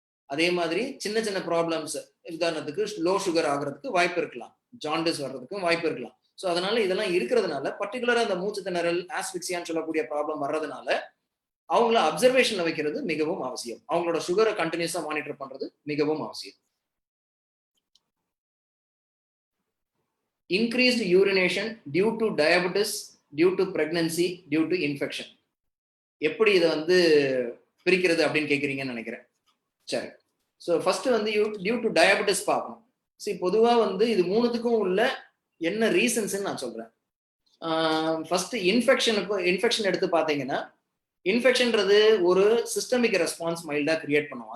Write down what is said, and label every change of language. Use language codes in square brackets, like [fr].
[ta] அதே மாதிரி சின்ன சின்ன ப்ராப்ளம்ஸ், உதாரணத்துக்கு லோ சுகர் ஆகிறதுக்கு வாய்ப்பு இருக்கலாம். ஜாண்டிஸ் வர்றதுக்கும் வாய்ப்பு இருக்கலாம். ஸோ அதனால இதெல்லாம் இருக்கிறதுனால பர்டிகுலரா அந்த மூச்சு திணறல் ஆஸ்பிக்சியான்னு சொல்லக்கூடிய ப்ராப்ளம் வர்றதுனால அவங்கள அப்சர்வேஷன்ல வைக்கிறது மிகவும் அவசியம். அவங்களோட சுகரை கண்டினியூஸா மானிட்டர் பண்றது மிகவும் அவசியம். [en] Increased urination due to diabetes, due to pregnancy, due to infection. [ta] எப்படி இதை வந்து பிரிக்கிறது அப்படின்னு கேட்குறீங்கன்னு நினைக்கிறேன். சரி, ஸோ ஃபர்ஸ்ட் வந்து [en] due to diabetes [ta] பார்க்கணும். சரி, பொதுவாக வந்து இது மூணுத்துக்கும் உள்ள என்ன ரீசன்ஸ்ன்னு நான் சொல்றேன். ஃபர்ஸ்ட் இன்ஃபெக்ஷன் எடுத்து பார்த்தீங்கன்னா, இன்ஃபெக்ஷன்றது ஒரு சிஸ்டமிக் ரெஸ்பான்ஸ் மைல்டா கிரியேட் பண்ணும்.